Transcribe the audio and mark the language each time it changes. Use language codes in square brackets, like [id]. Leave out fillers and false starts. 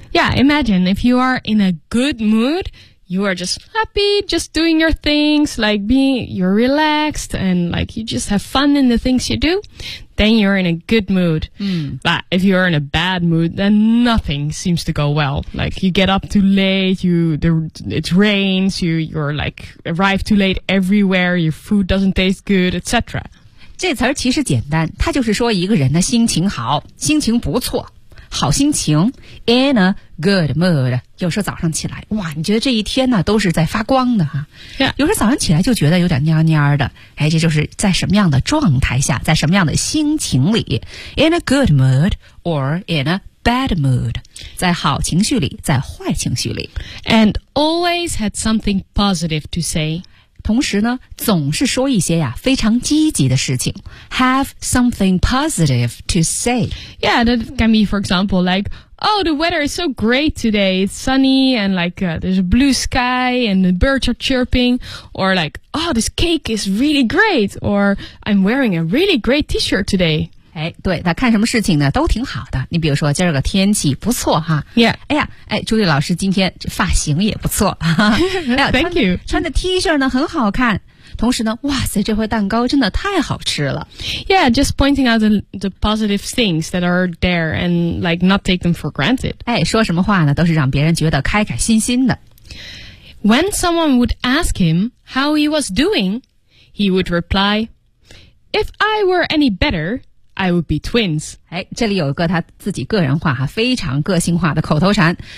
[en] Yeah, imagine if you are in a good moodYou are just happy, just doing your things, like being, you're relaxed, and like you just have fun in the things you do, then you're in a good mood.、 Mm. But if you're in a bad mood, then nothing seems to go well. Like you get up too late, it rains, you're like arrive too late everywhere, your food doesn't taste good, etc. [zh] 这词儿其实简单，它就是说一个人的心情好，心情不错。好心情 [en] in a good mood [zh] 有时候早上起来哇你觉得这一天呢都是在发光的哈、 [en] yeah. [zh] 有时候早上起来就觉得有点蔫蔫的哎，这就是在什么样的状态下在什么样的心情里 [en] in a good mood or in a bad mood [zh] 在好情绪里在坏情绪里 [en] and always had something positive to say [zh] 同时呢总是说一些呀非常积极的事情 [en] have something positive to say yeah that can be for example like Oh, the weather is so great today. It's sunny and like there's a blue sky and the birds are chirping. Or like, oh, this cake is really great. Or I'm wearing a really great t-shirt today. [zh] 哎，对，他看什么事情呢都挺好的。你比如说今儿个天气不错哈。 [en] Yeah. [zh] 哎呀，哎，朱莉老师今天发型也不错。 [en] 哎、Thank you. [zh] 穿的 t-shirt 呢很好看。同时呢，哇塞，这回蛋糕真的太好吃了。 [en] Yeah, just pointing out the positive things that are there and like not take them for granted. [zh] 哎，说什么话呢，都是让别人觉得开开心心的。 [en] When someone would ask him how he was doing, he would reply, If I were any better, I would be twins. [zh] 哎，这里有一个他自己个人化哈，非常个性化的口头禅。